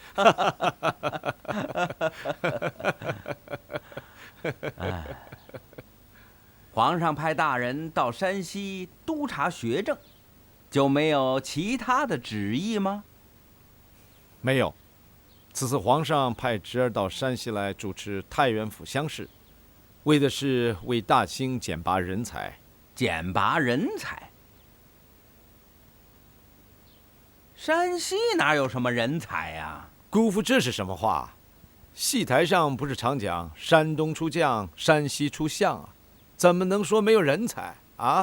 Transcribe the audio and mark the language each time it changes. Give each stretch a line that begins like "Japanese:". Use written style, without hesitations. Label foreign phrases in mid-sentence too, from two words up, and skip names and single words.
Chinese: 哎，皇上派大人到山西督察學政，就沒有其他的旨意嗎？沒有。此次皇上派侄兒到山西來主持太原府鄉試，為的是為大清揀拔人才。揀拔人才？山西哪有什麼人才呀？姑父，這是什麼話？戲台上不是常講山東出將，山西出相啊？怎麼能說沒有人才啊？